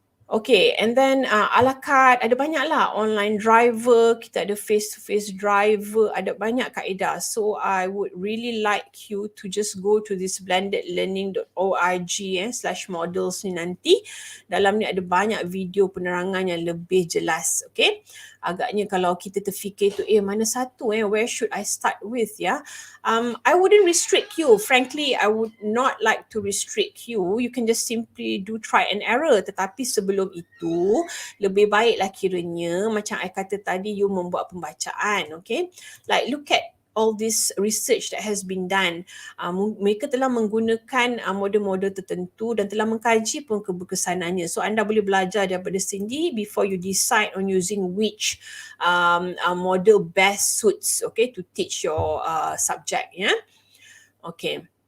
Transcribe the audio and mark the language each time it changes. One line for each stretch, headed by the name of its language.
Malay: Okay, and then a la carte, ada banyak lah, online driver, kita ada face-to-face driver, ada banyak kaedah.
English: So I would really like you to just go to this blendedlearning.org/models ni nanti.
Malay: Dalam ni ada banyak video penerangan yang lebih jelas, okay. Agaknya kalau kita terfikir tu, mana satu,
English: where should I start with, I wouldn't restrict you. Frankly, I would not like to restrict you. You can just simply do try and error.
Malay: Tetapi sebelum itu, lebih baiklah kiranya, macam I kata tadi, you membuat pembacaan, okay.
English: Like look at all this research that has been done.
Malay: Mereka telah menggunakan model-model tertentu dan telah mengkaji pun keberkesanannya. So anda boleh belajar daripada sini
English: before you decide on using which model best suits, okay, to teach your subject,
Malay: Okay.